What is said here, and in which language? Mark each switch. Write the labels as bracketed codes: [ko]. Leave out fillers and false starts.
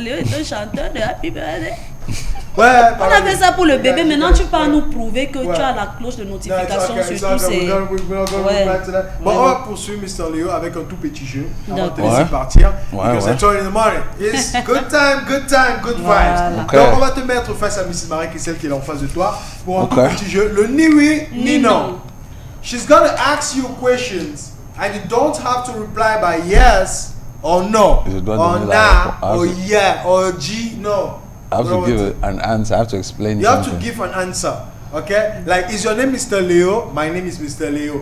[fr] Léo est un chanteur de Happy Birthday? On a fait ça pour le bébé. Maintenant, tu peux nous prouver que tu as la cloche de notification sur tous ces... Bon, on va poursuivre Mr. Léo avec un tout petit jeu. On va te laisser partir. C'est toi [en] in the morning. It's good time, good vibes. [fr] Donc, on va te mettre face à Mrs. Marie, qui est celle qui est en face de toi, pour un tout petit jeu. Le ni oui, ni non. [en] She's gonna ask you questions, and you don't have to reply by yes or no, or nah, or yeah, or G, no. I have to give an answer. I have to explain. You have to give an answer. Okay? Like, is your name Mr. Leo? My name is Mr. Leo.